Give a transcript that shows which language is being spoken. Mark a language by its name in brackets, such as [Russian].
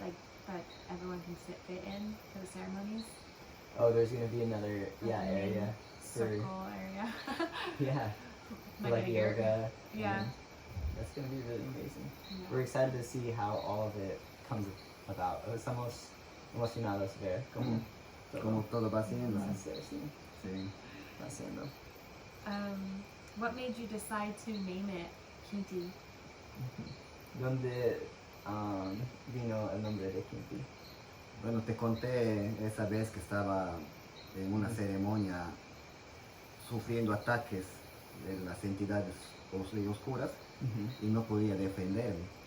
[English] Like that everyone can fit in for the ceremonies. oh, there's gonna be another Like a main area for circle area. yeah, for like a yurt. yoga. Yeah. and that's gonna be really amazing. Yeah. We're excited to see how all of it comes about. [Spanish] Estamos emocionados de ver cómo Como todo va siendo. va a ser, sí, Sí. va siendo. [English] What made you decide to name it Qinty? [Spanish] ¿Dónde vino el nombre de Qinty? Bueno, te conté esa vez que estaba en una ceremonia sufriendo ataques de las entidades oscuras y no podía defenderme.